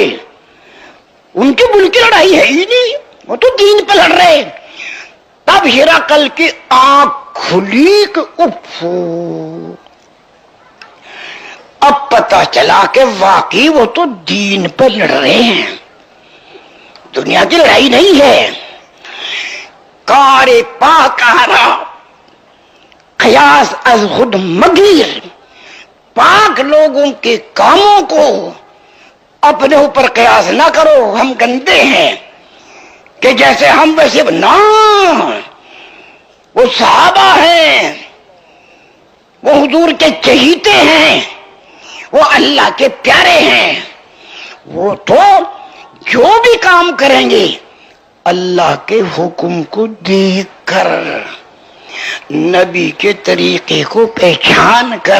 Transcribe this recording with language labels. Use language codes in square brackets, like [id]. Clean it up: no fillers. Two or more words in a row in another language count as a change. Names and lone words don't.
[ur] ان کی ملک کی لڑائی ہے ہی نہیں، وہ تو دین پہ لڑ رہے۔ تب ہرقل کی آنکھ کھلی کہ اف، اب پتا چلا کہ واقعی وہ تو دین پہ لڑ رہے ہیں، دنیا کی لڑائی نہیں ہے۔ [fa] کار پاکارا قیاس از خود مگیر، [ur] پاک لوگوں کے کاموں کو اپنے اوپر قیاس نہ کرو، ہم گندے ہیں کہ جیسے ہم ویسے نہ، وہ صحابہ ہیں، وہ حضور کے چہیتے ہیں، وہ اللہ کے پیارے ہیں، وہ تو جو بھی کام کریں گے اللہ کے حکم کو دیکھ کر، نبی کے طریقے کو پہچان کر۔